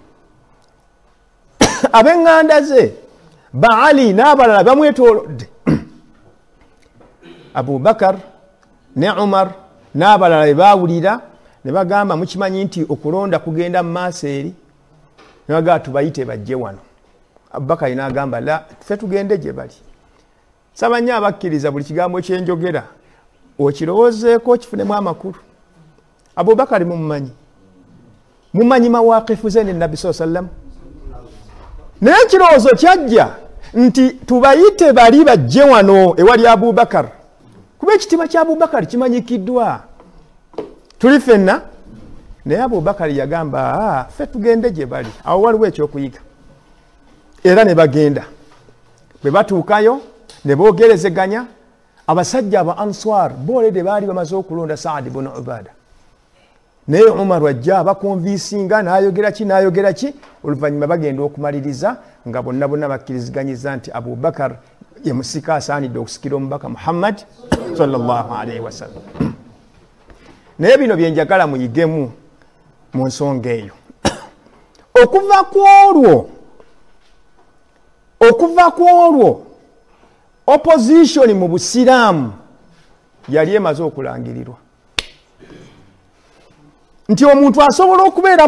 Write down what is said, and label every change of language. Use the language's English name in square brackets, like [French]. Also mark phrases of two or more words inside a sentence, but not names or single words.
[Ganda] ab'eŋŋanda ze ba Ali n'abalala bamwetoolodde Abu Bakar ne Umar n'abalala be baawulira ne bagamba mukimanyi nti okulonda kugenda mu maaso eri ne bagamba tubayite bajje wano Abubakar n'agamba la ffe tugende gye bali saba nnyo abakkiriza buli kigambo kyenjogera okirowoozeeko kifunemu amakulu Abubakar mumanyi mawaqifu ze ne Nabbi [Arabic] صلى الله عليه وسلم [Ganda] naye ekirowoozo kyajja nti tubayite bali bajje wano ewali Abubakar kuba ekitiibwa kya Abubakar kimanyikiddwa tuli ffenna naye Abubakar yagamba ffe tugende gye bali awo waliwo ekyokuyiga era ne bagenda bwe batuukayo ne boogerezeganya abasajja aba Answar boolede baali bamaze okulonda Saad ibn Ubaada naye Umar wajja abakonviisinga n'ayogera ki oluvannyuma bagenda okumaliriza nga bonna bakkiriziganyiza nti Abubakar ye musika asaanidde okusikira omubaka Muhammad [Arabic] صلى الله عليه وسلم [Ganda] naye bino byenjagala muyigemu mu nsonga eyo okuva ku olwo opposition mu busiraamu yali emaze okulangirirwa nti omuntu asobola okubeera